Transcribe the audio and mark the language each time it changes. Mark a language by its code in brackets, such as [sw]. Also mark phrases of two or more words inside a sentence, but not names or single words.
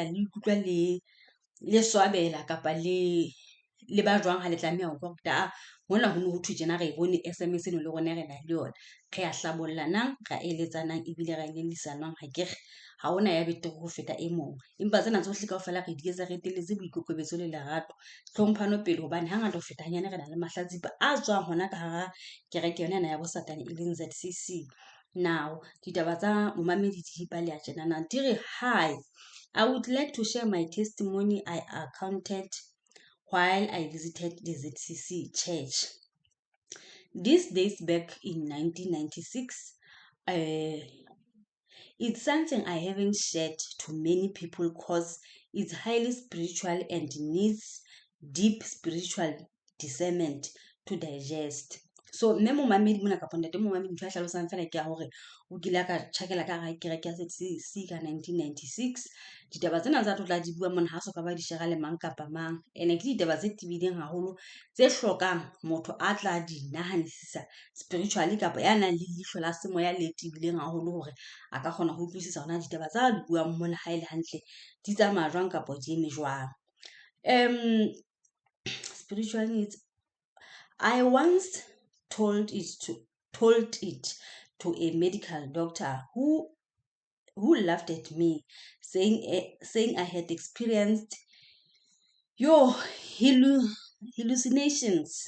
[st] le ikutlwa le swabela kapa le ba jwang ha le tlameha ho kwa hona ho no ho thwe tjena re bone SMS eno le rona re na le yona re a hlabollanang ra eletsanang ebile ra lelisanang ha ke re ha ona ya betere ho feta e mong empa tsena tsohle kaofela re di etsa re teletse boikokobetso le lerato tlhomphano pele hobane hangata ho feta hanyane re na le mahlatsipa a tswang hona ka hara kereke yona ena ya bosatane e leng ZCC. [en] Now [st] ditaba tsa momamedi di baleha tjenana di re hi, [en] I would like to share my testimony I accounted while I visited the ZCC church. This days back in 1996. It's something I haven't shared to many people because it's highly spiritual and needs deep spiritual discernment to digest. [st] So mme momamedi mona kapa ntate momamedi ntho a hlalosang fela ke ya hore o kile ka tjhakela ka hara kereke ya ZCC ka 1996 ditaba tsena tsa tlotla di bua mona ha so ka ba di shera le mang kapa mang ene ke ditaba tse tibileng haholo tse hlokang motho a tla di nahanisisa spiritually kapa ya nang le leihlo la semoya le tibileng haholo hore a ka kgona ho utlwisisa hona ditaba tsa di buang mona ha ile hantle di tsamaya jwang kapa di eme jwang. [en] Spiritual needs, I once told it to a medical doctor who laughed at me saying I had experienced hallucinations.